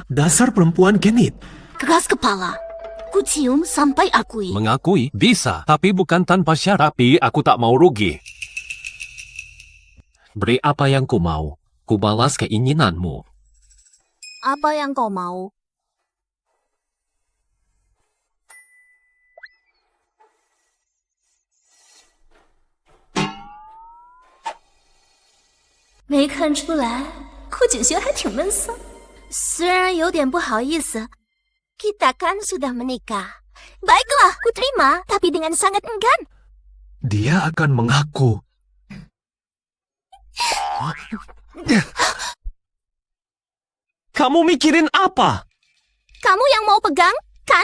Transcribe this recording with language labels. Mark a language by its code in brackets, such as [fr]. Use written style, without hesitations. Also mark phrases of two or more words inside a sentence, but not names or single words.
[id] Dasar perempuan genit. Keras kepala. Ku cium sampai akui. Mengakui? Bisa, tapi bukan tanpa syarat. Tapi aku tak mau rugi. Beri apa yang ku mau. Ku balas keinginanmu. Apa yang kau mau? [zh] 没看出来，顾景轩还挺闷骚。虽然有点不好意思 ， [id] kita kan sudah menikah. Baiklah, ku terima, tapi dengan sangat enggan. Dia akan mengaku. Kamu mikirin apa? Kamu yang mau pegang, kan?